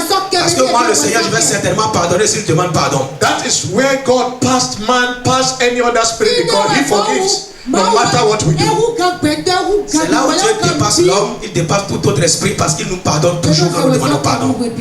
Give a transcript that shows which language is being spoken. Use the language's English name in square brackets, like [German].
[French] Parce que moi, le Seigneur, je vais certainement pardonner s'ils demandent pardon. [English] That is where God passed man, past any other spirit, because He forgives no matter what we do. [French] C'est là où Dieu dépasse l'homme, il dépasse tout autre esprit parce qu'il nous pardonne toujours quand nous demandons pardon.